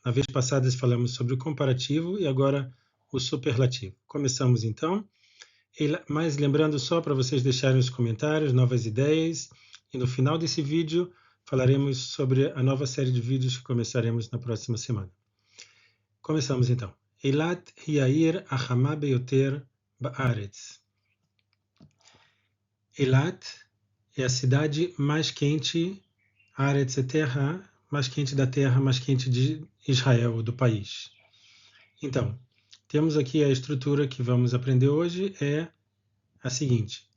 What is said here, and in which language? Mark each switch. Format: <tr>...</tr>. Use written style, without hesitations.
<pt>Na vez passada falamos sobre o comparativo e agora o superlativo. Começamos então, mas lembrando só para vocês deixarem os comentários, novas ideias, e no final desse vídeo falaremos sobre a nova série de vídeos que começaremos na próxima semana. Começamos então.</pt> <he>Eilat hi העיר החמה ביותר בארץ.</he> <pt>Eilat é a cidade mais quente, Aretz é terra, mais quente da terra, mais quente de Israel, do país. Então, temos aqui a estrutura que vamos aprender hoje, é a seguinte.</pt>